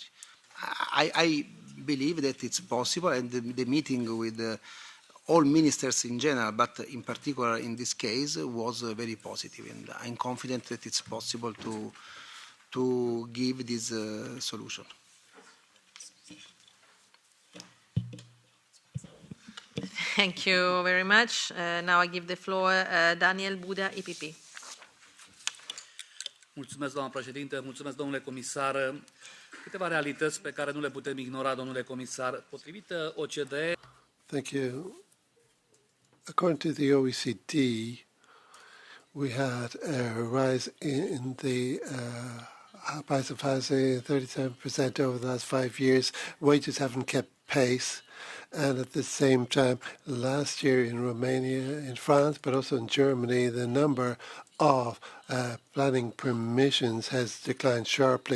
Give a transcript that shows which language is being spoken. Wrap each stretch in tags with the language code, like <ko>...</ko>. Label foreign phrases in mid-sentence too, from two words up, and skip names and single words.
<en>I believe that it's possible, and the meeting with all ministers in general, but in particular in this case, was very positive, and I'm confident that it's possible to give this solution. Thank you very much. Now I give the floor Daniel Buda, EPP.</en> <ro>Mulțumesc, doamna președinte, mulțumesc, domnule comisar. Câteva realități pe care nu le putem ignora, domnule comisar. Potrivit OCDE...</ro> <en>Thank you. According to the OECD, we had a rise in the price of housing, 37% over the last 5 years. Wages haven't kept pace. And at the same time, last year in Romania, in France, but also in Germany, the number of planning permissions has declined sharply.</en>